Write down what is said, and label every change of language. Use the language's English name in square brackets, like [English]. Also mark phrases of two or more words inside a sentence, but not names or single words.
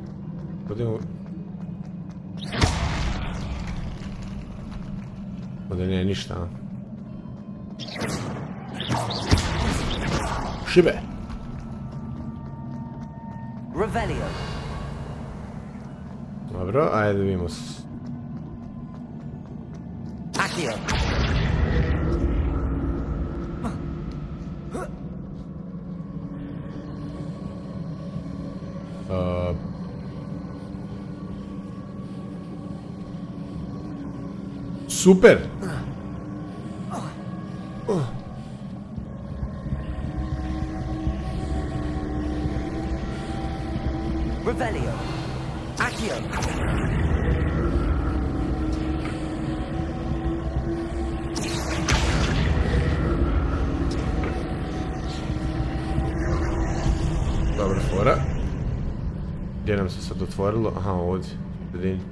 [Bosnian] Ovdje nije ništa. Šibe. Revelio. Dobro, ajde da vidimo. Akio. Super! Revelio. Akio. Dobra fora. Gdje nam se sad otvorilo? Aha, ovdje. Sredini.